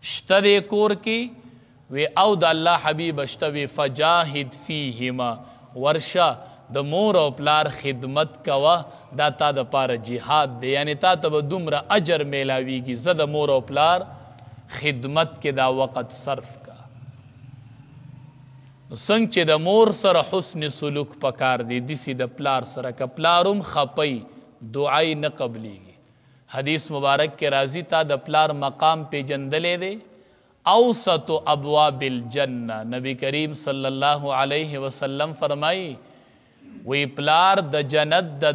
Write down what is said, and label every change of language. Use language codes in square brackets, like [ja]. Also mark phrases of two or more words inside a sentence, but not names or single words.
[ps] شته دې کور کې وی او د الله حبیب شته وی [ar] فجاهد فیهما [ps] ورشه د مور او پلار خدمت کوه دا تا د پاره جهاد دی یعنی تا ته به دومره اجر میلاویږي زه د مور او پلار خدمت کې دا وقت صرف کا نو څنګه چې د مور سره حسن سلوک پکار دی دسی د پلار سره که پلارم خپی دعای نه قبلیږي حدیث مبارک کې راځي تا د پلار مقام پیژندلې دی [ar] اوسط ابواب الجنه [ps] نبی کریم [ar] صلی الله علیه وسلم [ps] فرمایي وی پلار د جنت د